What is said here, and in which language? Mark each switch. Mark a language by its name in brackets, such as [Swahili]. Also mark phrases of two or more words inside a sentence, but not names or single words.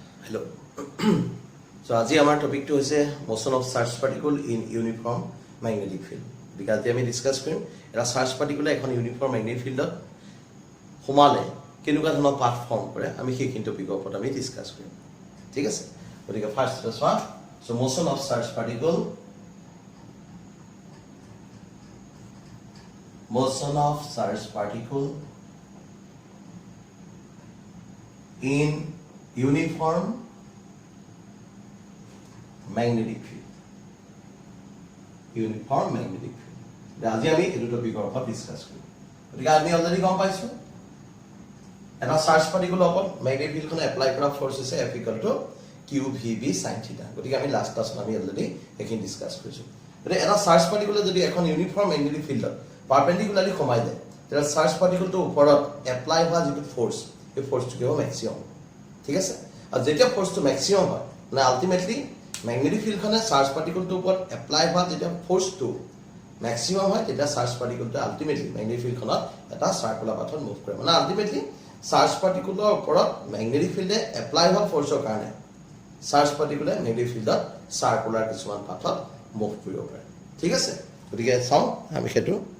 [English] Hello. So [Assamese] আজি আমাৰ টপিকটো হৈছে [English] motion of charged particle in uniform magnetic field. [Assamese] Because আমি ডিসকাস কৰিম এটা [English] charge particle [Assamese] এখন [English] uniform magnetic field [Assamese] সোমালে কেনেকুৱা ধৰণৰ [English] path form [Assamese] কৰে আমি সেই টপিকৰ ওপৰত আমি ডিসকাস কৰিম ঠিক আছে গতিকে ফাৰ্স্ট চোৱা [English] so motion of charged particle in uniform magnetic field. Uniform magnetic field. [Assamese] আজি আমি এই টপিকৰ ওপৰত ডিসকাস কৰিম গতিকে আমি অলৰেডি গম পাইছো এটা [English] charge particle [Assamese] ওপৰত [English] magnetic field [Assamese] এপ্লাই কৰা ফোৰ্স হৈছে F = QVB sin θ গতিকে আমি [English] last class [Assamese] আমি অলৰেডি এখিনি ডিসকাস কৰিছো গতিকে এটা [English] charge particle [Assamese] যদি এখন [English] uniform magnetic field perpendicularly [Assamese] সোমাই যায় তেতিয়া [English] charge particle [Assamese] ওপৰত এপ্লাই হোৱা যিটো ফোৰ্স এই ফোৰ্সটো কেৱল ম্যাক্সিমাম ঠিক আছে আৰু যেতিয়া [English] force maximum [Assamese] হয় মানে [English] ultimately magnetic field charge particle [Assamese] ওপৰত এপ্লাই হোৱা যেতিয়া [English] force maximum [Assamese] হয় তেতিয়া [English] charge particle ultimately magnetic field [Assamese] এটা [English] circular path move [Assamese] কৰে মানে [English] ultimately charge particle [Assamese] ওপৰত [English] magnetic field apply [Assamese] হোৱা ফোৰ্সৰ কাৰণে [English] charge particle magnetic field circular [Assamese] কিছুমান [English] path move [Assamese] কৰিব পাৰে ঠিক আছে গতিকে চাও আমি হেতু